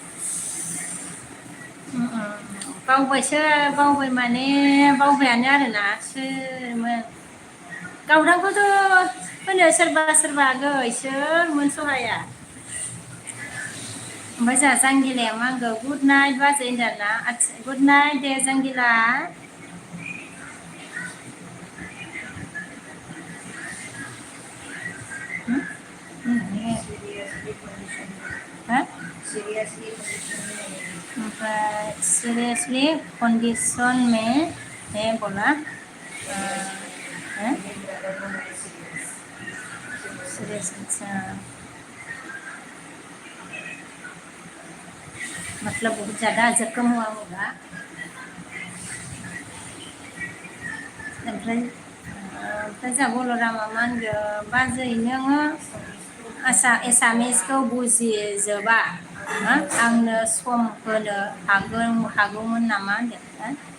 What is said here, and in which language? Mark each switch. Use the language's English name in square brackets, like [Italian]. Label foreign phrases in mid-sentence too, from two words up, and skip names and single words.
[Bodo] बावबायसो बावबाय माने बावबायानो आरोना सोरमोन गावदांखौथ' होनो सोरबा सोरबा आगै सोरमोन सहाया ओमफ्राय जोंहा जांगिलाया मा होनगौ [English] good night [Bodo] बाजै होनदों आरोना आच्छा [English] good night [Bodo] दे जांगिला [English] seriously condition [Hindi] में है बोला सीरियस अच्छा मतलब बहुत ज़्यादा जख्म हुआ होगा [Bodo] ओमफ्राय जा बलरामा मा होनगोन बाजै नोङो एसामिसखौ बुजिजोबा आंनो सम होनो हागौमोन नामा होनदों